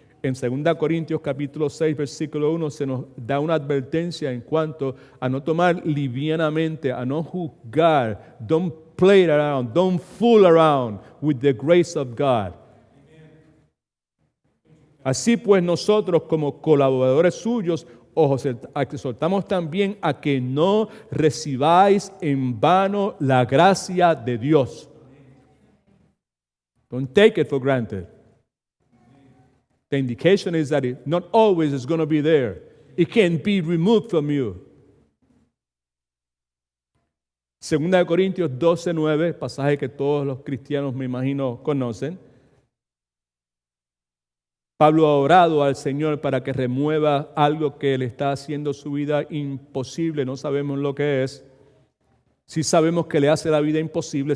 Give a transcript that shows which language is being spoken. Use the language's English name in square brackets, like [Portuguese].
[Spanish] En 2 Corintios capítulo 6, versículo 1, se nos da una advertencia en cuanto a no tomar livianamente, a no juzgar, [English] don't play around, don't fool around with the grace of God. [Spanish] Así pues nosotros como colaboradores suyos os exhortamos también a que no recibáis en vano la gracia de Dios. [English] Don't take it for granted. The indication is that it not always is going to be there. It can be removed from you. [Spanish] 2 Corintios 12:9, pasaje que todos los cristianos me imagino conocen. Pablo ha orado al Señor para que remueva algo que le está haciendo su vida imposible. No sabemos lo que es. Sí sabemos que le hace la vida imposible.